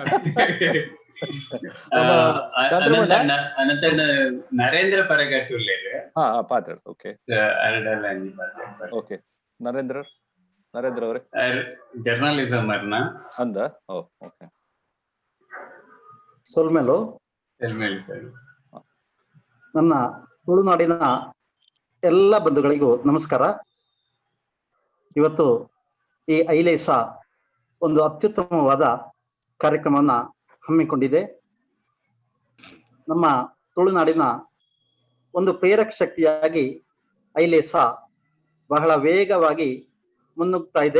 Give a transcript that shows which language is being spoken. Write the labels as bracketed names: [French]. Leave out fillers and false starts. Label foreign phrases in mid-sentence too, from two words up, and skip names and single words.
[Tulu] ನರೇಂದ್ರ ಪರಗಟ್ಟುಲ್ಲೇರು ಪಾತ್ರ ಓಕೆ ನರೇಂದ್ರ ಅವರೇ ಜರ್ನಲಿಸಂ ಅರ್ನ ಅಂದ ಓಕೆ ಸೊಲ್ಮೆಲು. [Kannada] ನನ್ನ ತುಳುನಾಡಿನ ಎಲ್ಲ ಬಂಧುಗಳಿಗೂ ನಮಸ್ಕಾರ. ಇವತ್ತು ಈ ಐಲೇಸ ಒಂದು ಅತ್ಯುತ್ತಮವಾದ ಕಾರ್ಯಕ್ರಮವನ್ನ ಹಮ್ಮಿಕೊಂಡಿದೆ. ನಮ್ಮ ತುಳುನಾಡಿನ ಒಂದು ಪ್ರೇರಕ ಶಕ್ತಿಯಾಗಿ ಐಲೇಸ ಬಹಳ ವೇಗವಾಗಿ ಮುನ್ನುಗ್ತಾ ಇದೆ.